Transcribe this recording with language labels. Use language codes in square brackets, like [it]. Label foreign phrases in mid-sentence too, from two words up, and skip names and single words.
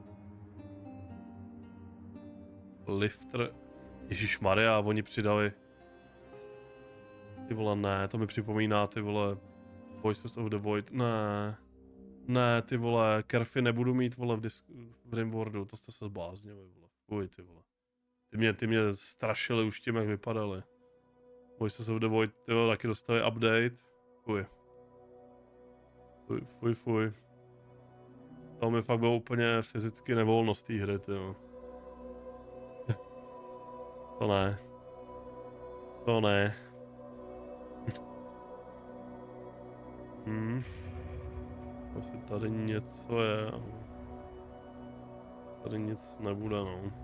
[cs] Lifter, ježišmarja, oni přidali. Ty vole, ne, to mi připomíná, ty vole, Voices of the Void, ne, ty vole, Kerfy nebudu mít, vole, v Rimworldu, to jste se zbláznili, vole, fuj, ty vole. Ty mě strašili už tím, jak vypadaly. Voices of the Void, ty vole, taky dostali update, fuj. To mi fakt bylo úplně fyzicky nevolno z té hry, ty vole. To ne. Asi tady něco je, ale tady nic nebude, no.